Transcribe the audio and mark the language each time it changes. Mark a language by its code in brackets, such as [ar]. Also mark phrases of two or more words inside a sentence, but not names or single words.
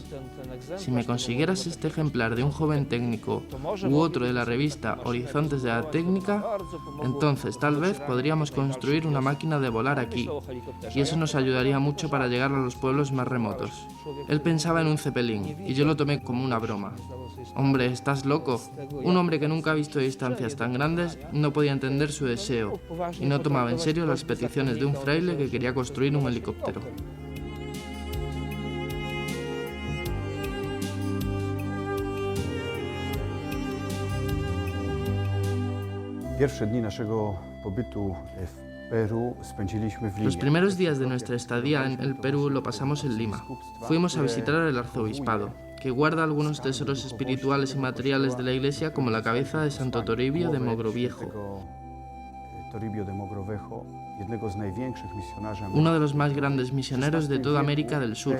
[es] Si me consiguieras este ejemplar de un joven técnico u otro de la revista Horizontes de la Técnica, entonces tal vez podríamos construir una máquina de volar aquí, y eso nos ayudaría mucho para llegar a los pueblos más remotos. Él pensaba en un Zeppelin, y yo lo tomé como una broma. Hombre, ¿estás loco? Un hombre que nunca ha visto distancias tan grandes no podía entender su deseo, y no tomaba en serio las peticiones de un fraile que quería construir un helicóptero. [pl] Pierwsze dni naszego pobytu w Peru spędziliśmy w Limie. [es] Los primeros días de nuestra estadía en el Perú lo pasamos en Lima. Fuimos a visitar el arzobispado, que guarda algunos tesoros espirituales y materiales de la iglesia, como la cabeza de Santo Toribio de Mogrovejo, uno de los más grandes misioneros de toda América del Sur.